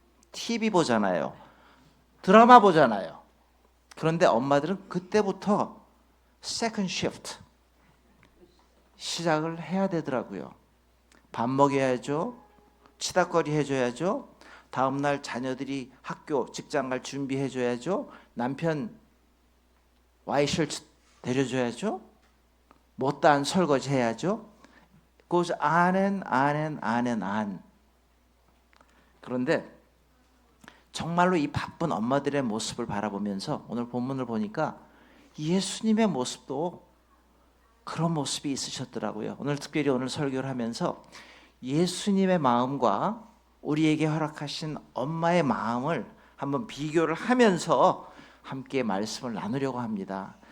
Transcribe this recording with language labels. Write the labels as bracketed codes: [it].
[ko] TV 보잖아요. 드라마 보잖아요. 그런데 엄마들은 그때부터 세컨드 시프트 시작을 해야 되더라고요. 밥 먹여야죠. 치닥거리 해줘야죠. 다음날 자녀들이 학교, 직장 갈 준비해줘야죠. 남편 와이셔츠 데려줘야죠. 못다한 설거지 해야죠. [en] goes on and on and on and on. [ko] 그런데 정말로 이 바쁜 엄마들의 모습을 바라보면서 오늘 본문을 보니까 예수님의 모습도 그런 모습이 있으셨더라고요. 오늘 특별히 오늘 설교를 하면서 예수님의 마음과 우리에게 허락하신 엄마의 마음을 한번 비교를 하면서 함께 말씀을 나누려고 합니다.